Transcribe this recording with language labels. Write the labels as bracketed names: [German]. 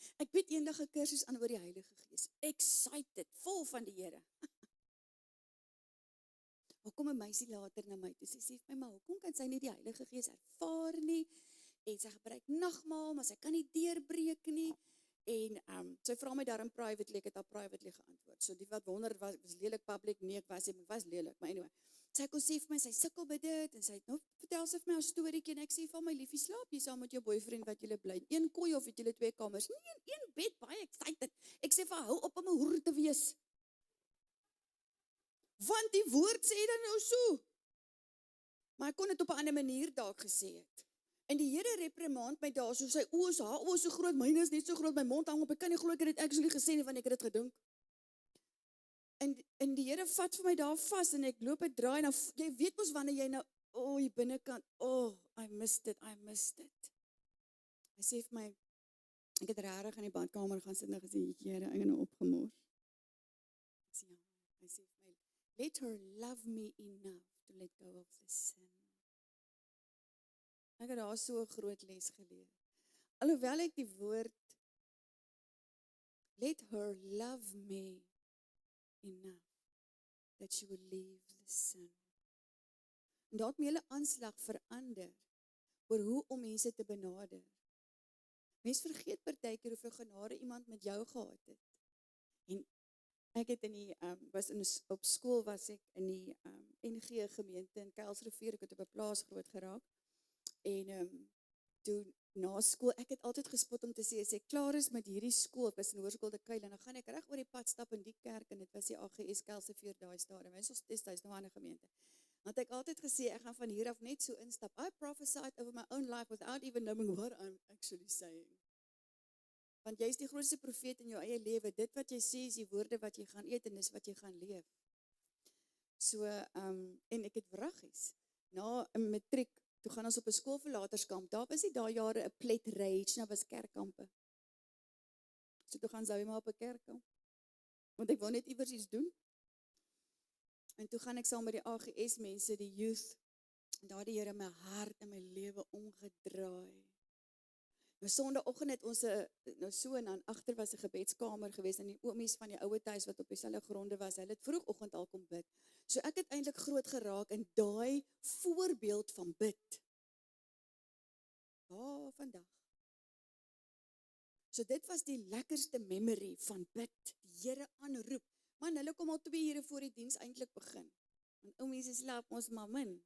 [Afrikaans] Ek bied eendag 'n kursus aan oor die Heilige Gees. Excited, vol van die Here. Maar kom 'n meisie later na my toe, sy sê vir my, maar hoekom kan sy nie die Heilige Gees ervaar nie? En sy gebruik nagmaal, maar sy kan nie deurbreek nie. En sy vra my daarin privately, ek het haar privately geantwoord. So die wat wonder, was lelik public, nee, ek was lelik, maar anyway. Sy kon sê vir my, sy sukkel by dit, en sy het nou, vertel sy vir my 'n storieetjie, en ek sê vir my, liefie, slaap jy saam met jou boyfriend wat julle bly, 1 kooi of het julle 2 kamers? Nee, in 1 bed, baie excited. Ek sê vir haar, hou op om 'n hoer te wees. Want die woord sê dan nou so. Maar ek kon dit op 'n ander manier dalk gesê het. En die Here reprimand my daar, so sy oë is, haar oë is so groot, myne is net so groot, my mond hang op, ek kan nie glo ek het dit actually gesê nie, want ek het dit gedink. en die Here vat vir my daar vas en ek loop 'n draai en dan jy weet mos wanneer jy nou die binnekant, [English] I missed it. [Afrikaans] Hy sê vir my, ek het regtig in die badkamer gaan sit en gesê, Here, ek het nou opgemors. Ek sê, ja, hy sê vir my, [English] let her love me enough to let go of the sin. [Afrikaans] Ek het daar so 'n groot les geleer. Alhoewel ek die woord, [English] let her love me enough that she will leave the sin. [Afrikaans] En daar het my hele aanslag verander oor hoe om mense te benader. Mens vergeet partykeer hoeveel genade iemand met jou gehad het. En ek het op skool was ek in die NG gemeente in Kuilsrivier, ek het op 'n plaas groot geraak. En toe na skool, ek het altyd gespot om te sê, as ek klaar is met hierdie skool, ek was in Hoërskool de Kuil, en dan gaan ek reg oor die pad stap in die kerk, en dit was die AGS Kuilsrivier daai stadium, en ons is nou 'n ander gemeente. Want ek altyd gesê, ek gaan van hier af net so instap. [English] I prophesied over my own life without even knowing what I'm actually saying. [Afrikaans] Want jy is die grootste profeet in jou eie lewe. Dit wat jy sê is die woorde wat jy gaan eet en dis wat jy gaan leef. So, en ek het wraggies. Na 'n matriek, toe gaan ons op 'n skoolverlaterskamp. Daar was nie daai jare 'n plet rage, nou was kerkkampe. So toe gaan Zoe maar op 'n kerkkamp. Want ek wou net iewers iets doen. En toe gaan ek saam met die AGS mense, die youth, en daar die Here my hart en my lewe omgedraai. Nou Sondagoggend het ons nou so en dan agter was 'n gebedskamer gewees en die oomies van die ouer huis wat op dieselfde gronde was, hulle het vroegoggend al kom bid. So ek het eintlik groot geraak in daai voorbeeld van bid. Vandag. So dit was die lekkerste memory van bid, die Here aanroep. Man, hulle kom al 2 ure voor die diens eintlik begin. Want oumies slaap ons maar min.